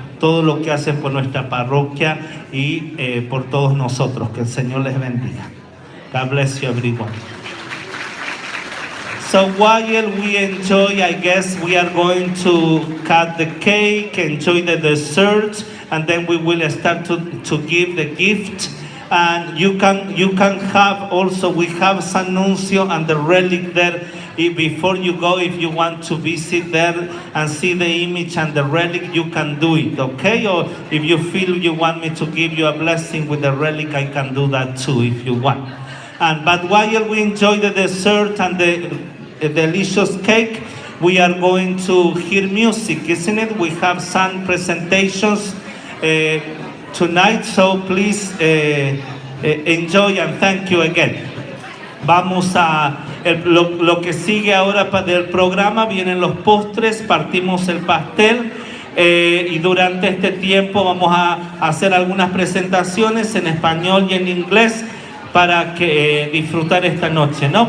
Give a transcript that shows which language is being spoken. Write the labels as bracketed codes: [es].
[es] todo lo que hacen por nuestra parroquia y por todos nosotros. Que el Señor les bendiga. [en] God bless you, everyone. So while we enjoy, I guess we are going to cut the cake, enjoy the dessert, and then we will start to give the gift. And you can have also, we have San Nuncio and the relic there. Before you go, if you want to visit there and see the image and the relic, you can do it, okay? Or if you feel you want me to give you a blessing with the relic, I can do that too if you want. But while we enjoy the dessert and the delicious cake, we are going to hear music, isn't it? We have some presentations tonight, so please enjoy and thank you again. [es] Vamos a lo que sigue ahora del programa. Vienen los postres, partimos el pastel y durante este tiempo vamos a hacer algunas presentaciones en español y en inglés para que disfrutar esta noche, ¿no?